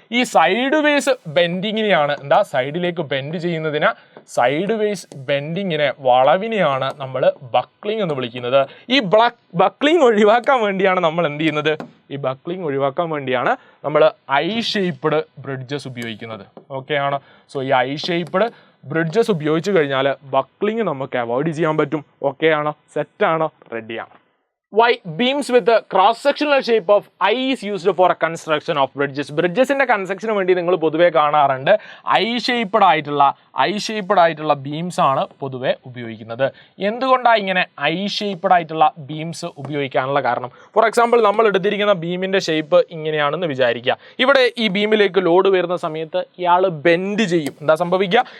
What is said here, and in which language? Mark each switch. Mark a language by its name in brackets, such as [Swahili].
[Malayalam] ഈ side vase ബെൻഡിങ്ങിനെയാണ് സൈഡിലേക്ക് bend ചെയ്യുന്നതിന് സൈഡ് വേസ് ബെൻഡിങ്ങിനെ, വളവിനെയാണ് നമ്മൾ ബക്ലിംഗ് എന്ന് വിളിക്കുന്നത്. ഈ ബക്ലിംഗ് ഒഴിവാക്കാൻ വേണ്ടിയാണ് നമ്മൾ എന്ത് ചെയ്യുന്നത്? ഈ ബക്ലിംഗ് ഒഴിവാക്കാൻ വേണ്ടിയാണ് നമ്മൾ ഐ ഷേപ്പ്ഡ് ബ്രിഡ്ജസ് ഉപയോഗിക്കുന്നത്. ഓക്കെ ആണോ? സോ ഈ ഐ ഷേപ്പ്ഡ് ബ്രിഡ്ജസ് ഉപയോഗിച്ച് കഴിഞ്ഞാൽ ബക്ലിംഗ് നമുക്ക് അവോയ്ഡ് ചെയ്യാൻ പറ്റും. ഓക്കെ ആണോ? സെറ്റാണോ? റെഡിയാണ്. [English] Why beams with the cross-sectional shape of I is used for a construction of bridges? [Malayalam] ബ്രിഡ്ജസിന്റെ കൺസ്ട്രക്ഷന് വേണ്ടി നിങ്ങൾ പൊതുവെ കാണാറുണ്ട് ഐ ഷേപ്പ്ഡ് ആയിട്ടുള്ള ബീംസ് ആണ് പൊതുവെ ഉപയോഗിക്കുന്നത്. എന്തുകൊണ്ടാണ് ഇങ്ങനെ ഐ ഷേപ്പ്ഡ് ആയിട്ടുള്ള ബീംസ് ഉപയോഗിക്കാനുള്ള കാരണം? [English] for example, [Malayalam] നമ്മൾ എടുത്തിരിക്കുന്ന ബീമിന്റെ ഷേപ്പ് ഇങ്ങനെയാണെന്ന് വിചാരിക്കുക. ഇവിടെ ഈ ബീമിലേക്ക് ലോഡ് വരുന്ന സമയത്ത് ഇയാൾ ബെൻഡ് ചെയ്യും. എന്താ സംഭവിക്കുക?